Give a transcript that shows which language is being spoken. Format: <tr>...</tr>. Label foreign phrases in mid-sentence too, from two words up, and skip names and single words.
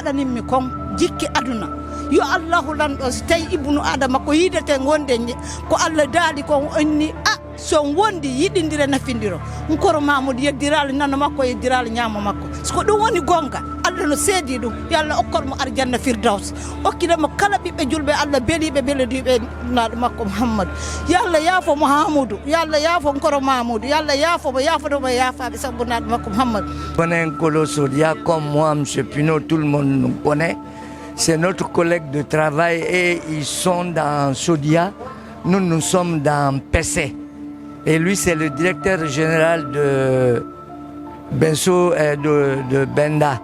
<ff>waɗaninmi kon jikki aduna yo Allahu lanɗo so tawi ibnu adama ko yidete gonde ko Allah daali ko onni so wondi yiɗindire nafindiro nkoro Mahamoudou yeddirali nano makko yeddirali ñaamo makko soko ɗum woni gonga Allah no seedi ɗum yo Allah okkormo arjanna firdaws okkidemo kala ɓiɓɓe julɓe Allah beeliɓe belediɓe naɗo makko Mouhammadou yo Allah yaafo Mahamoudou yo Allah yaafo nkoro Mahamoudou yo Allah yaafomo yaafotomo yaafaɓe sabbu naɗo makko Mouhammadou.</ff> <fr>Connaît Nkolo Sodia comme moi, M. Pinot, tout le monde nous connaît. C'est notre collègue de travail et ils sont dans Sodia nous sommes dans PC. Et lui, c'est le directeur général de Benso et de Benda.</fr>